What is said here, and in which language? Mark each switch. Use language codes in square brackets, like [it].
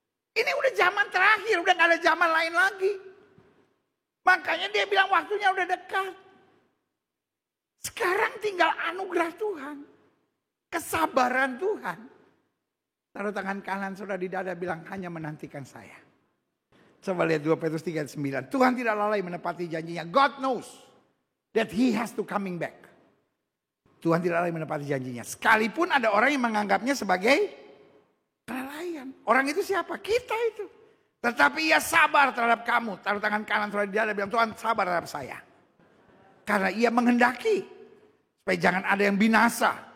[id] Ini udah zaman terakhir, udah gak ada zaman lain lagi. Makanya dia bilang waktunya udah dekat. Sekarang tinggal anugerah Tuhan. Kesabaran Tuhan. Taruh tangan kanan saudara di dada, bilang hanya menantikan saya. Coba lihat 2 Petrus 3:9. Tuhan tidak lalai menepati janjinya. [en] God knows that he has to coming back. [id] Tuhan tidak lalai menepati janjinya. Sekalipun ada orang yang menganggapnya sebagai kelalaian. Orang itu siapa? Kita itu. Tetapi ia sabar terhadap kamu. Taruh tangan kanan saudara di dada, bilang Tuhan sabar terhadap saya. Karena ia menghendaki supaya jangan ada yang binasa.